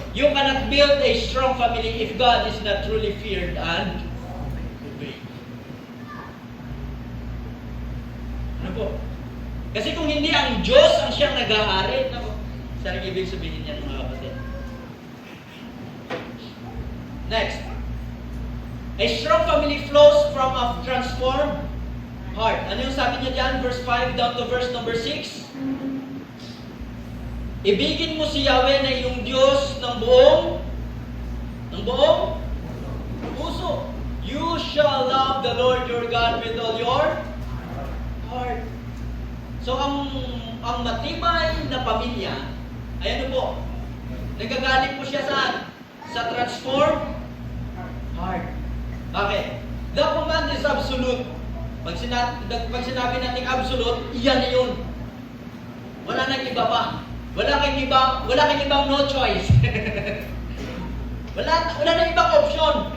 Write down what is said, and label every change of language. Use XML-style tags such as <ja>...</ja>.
<en>You cannot build a strong family if God is not truly feared and obeyed.</en> <tl>Ano po? Kasi kung hindi ang Diyos ang siyang nag-ahari, isa lang ibig sabihin yan mga kapatid.</tl> <en>Next. A strong family flows from a transformed heart.</en> <tl>Ano yung sabi niya dyan?</tl> <en>Verse 5 down to verse number 6.</en> <tl>Ibigin mo si Yahweh na iyong Diyos ng buong puso.</tl> <en>You shall love the Lord your God with all your heart.</en> <tl>So, ang matibay na pamilya, ay ano po? Nagagaling po siya saan? Sa</tl> <en>transformed heart.</en> <tl>Bakit?</tl> <en>The command is absolute.</en> <tl>Pag sinabi natin absolute, iyan na yun. Wala nang iba pa. Wala kang ibang</tl> <en>no choice.</en> <tl>wala nang ibang option.</tl>